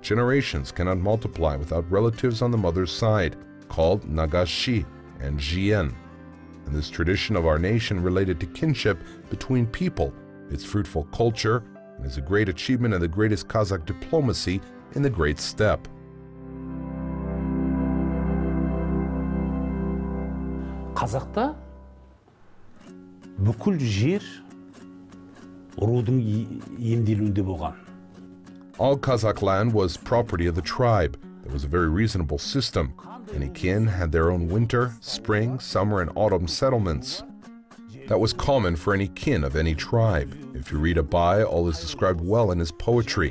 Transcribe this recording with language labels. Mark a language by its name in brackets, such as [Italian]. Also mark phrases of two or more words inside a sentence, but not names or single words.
[English] Generations cannot multiply without relatives on the mother's side, called Nagashy and Jien. And this tradition of our nation related to kinship between people, its fruitful culture, and is a great achievement of the greatest Kazakh diplomacy in the Great Steppe. [Kazakh] Қазақта бүкіл жер рудың емделуінде болған. [English] All Kazakh land was property of the tribe. There was a very reasonable system. Any kin had their own winter, spring, summer, and autumn settlements. That was common for any kin of any tribe. If you read Abai, all is described well in his poetry.